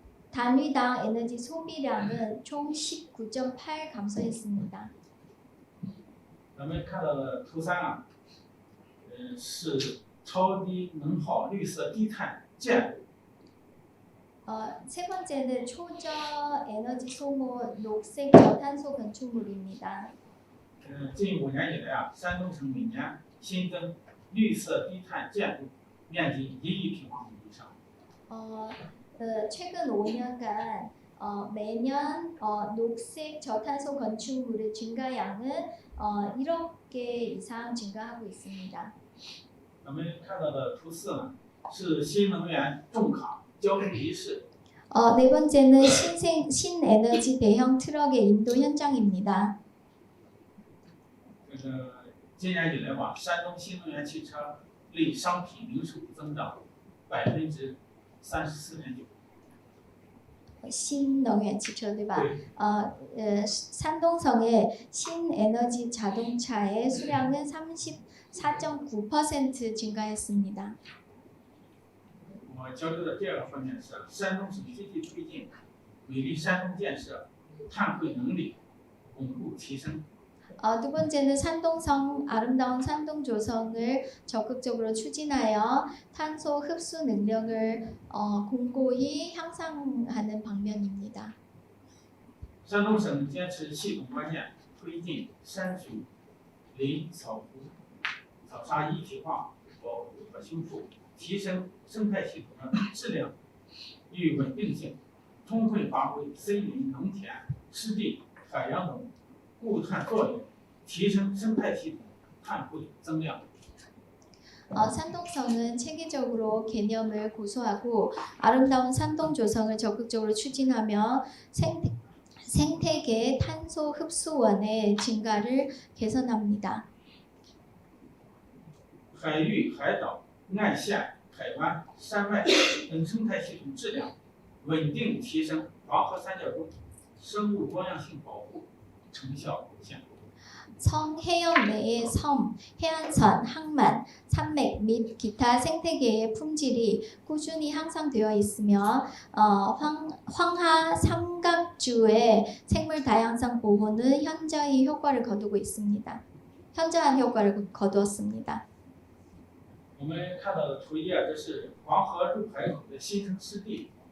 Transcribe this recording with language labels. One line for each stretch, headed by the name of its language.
Korean: 단위당 에너지 소비량은 총 19.8 감소했습니다.
Chinese: 咱们看到的图三啊，是超低能耗绿色低碳建筑。
Korean: 세 번째는 초저 에너지 소모 녹색 저탄소 건축물입니다.
Chinese: 近5年以来啊，山东省每年新增绿色低碳建筑面积1亿平方米以上。
Korean: 최근 5년간 매년 녹색 저탄소 건축물의 증가량은 1억 개 이상 증가하고 있습니다.
Chinese: 咱们看到的图四呢，是新能源重卡交通仪式。
Korean: 네 번째는 신에너지 대형 트럭의 인도 현장입니다.
Chinese: 这个今年以来吧，山东新能源汽车类商品零售增长34.9%。 신能源汽车对吧? 对。
Korean: 山东省의 신에너지 자동차의 수량은 34.9% 증가했습니다.
Chinese: 我交流的第二个方面是山东省积极推进美丽山东建设，碳汇能力巩固提升。
Korean: 두 번째는 산동성 아름다운 산동 조성을 적극적으로 추진하여 탄소 흡수 능력을 공고히 향상하는 방면입니다.
Chinese: 山东省坚持系统观念，推进山水林草湖草沙一体化保护和修复，提升生态系统的质量与稳定性，充分发挥森林、农田、湿地、海洋等固碳作用，提升生态系统碳汇增量。
Korean: 산동성은 체계적으로 개념을 고수하고 아름다운 산동 조성을 적극적으로 추진하며 생태계 탄소 흡수원의 증가를 개선합니다.
Chinese: 海域、海岛、岸线、海湾、山脉等生态系统质量稳定提升，黄河三角洲生物多样性保护成效有限。
Korean: 성 해역 내의 섬, 해안선, 항만, 산맥 및 기타 생태계의 품질이 꾸준히 향상되어 있으며 황하 삼각주의 생물 다양성 보호는 현저히 효과를 거두고 있습니다. 현저한 효과를 거두었습니다.
Chinese: 我们看到的图一啊，这是黄河入海口的新生湿地。